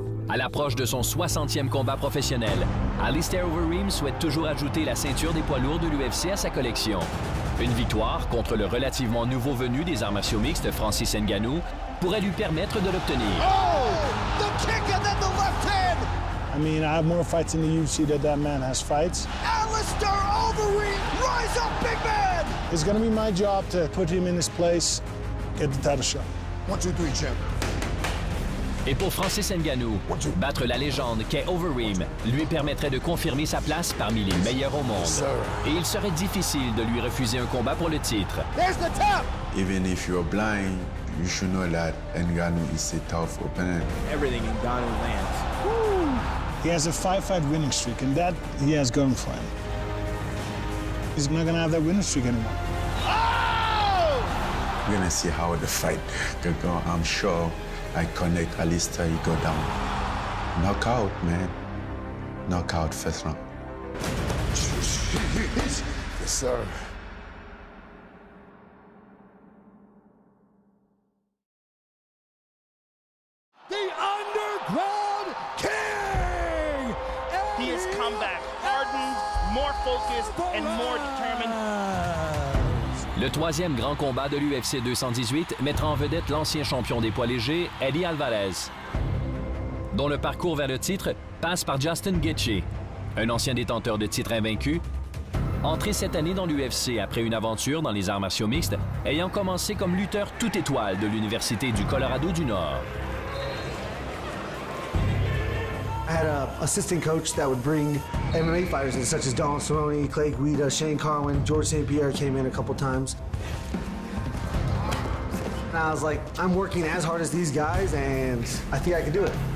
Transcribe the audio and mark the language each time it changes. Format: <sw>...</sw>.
<fr>À l'approche de son 60e combat professionnel, Alistair Overeem souhaite toujours ajouter la ceinture des poids lourds de l'UFC à sa collection. Une victoire contre le relativement nouveau venu des arts martiaux mixtes, Francis Ngannou, pourrait lui permettre de l'obtenir.</fr> <en>Oh! The kick and then the left hand! I mean, I have more fights in the UFC than that man has fights. Alistair Overeem, rise up, big man! It's going to be my job to put him in his place, get the title shot. 1, 2, 3, champ.</en> <fr>Et pour Francis Ngannou, battre la légende qu'est Overeem lui permettrait de confirmer sa place parmi les meilleurs au monde. Et il serait difficile de lui refuser un combat pour le titre.</fr> <en>There's the tap! Even if you're blind, you should know that Ngannou is a tough opponent. Everything Ngannou lands. Woo! He has a 5-fight winning streak, and that he has going for him. He's not going to have that winning streak anymore. Oh! We're going to see how the fight could go. I'm sure I connect Alistair, he go down. Knockout, man. Knockout first round. Yes, sir. The Underground King! He has come back hardened, more focused, and more determined.</en> <fr>Le troisième grand combat de l'UFC 218 mettra en vedette l'ancien champion des poids légers, Eddie Alvarez, dont le parcours vers le titre passe par Justin Gaethje, un ancien détenteur de titre invaincu, entré cette année dans l'UFC après une aventure dans les arts martiaux mixtes, ayant commencé comme lutteur toute étoile de l'Université du Colorado du Nord.</fr> <en>I had an assistant coach that would bring MMA fighters in, such as Don Cerrone, Clay Guida, Shane Carwin, George St. Pierre came in a couple times. And I was like, I'm working as hard as these guys, and I think I can do it.</en>